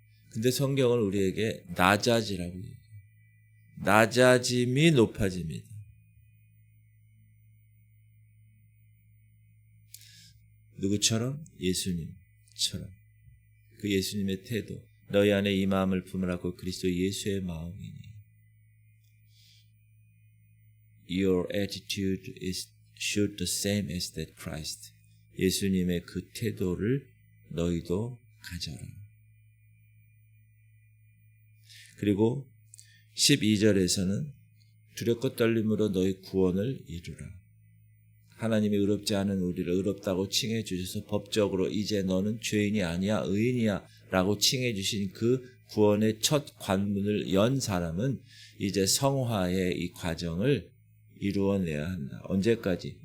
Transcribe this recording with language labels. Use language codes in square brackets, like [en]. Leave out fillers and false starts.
[ko] 근데 성경은 우리에게 낮아지라고 얘기해요. 낮아짐이 높아집니다. 누구처럼? 예수님처럼. 그 예수님의 태도, 너희 안에 이 마음을 품으라고 그리스도 예수의 마음이니. [en] Your attitude should the same as that Christ. [ko] 예수님의 그 태도를 너희도 가져라. 그리고 12절에서는 두렵고 떨림으로 너희 구원을 이루라. 하나님이 의롭지 않은 우리를 의롭다고 칭해 주셔서 법적으로 이제 너는 죄인이 아니야 의인이야 라고 칭해 주신 그 구원의 첫 관문을 연 사람은 이제 성화의 이 과정을 이루어내야 한다. 언제까지?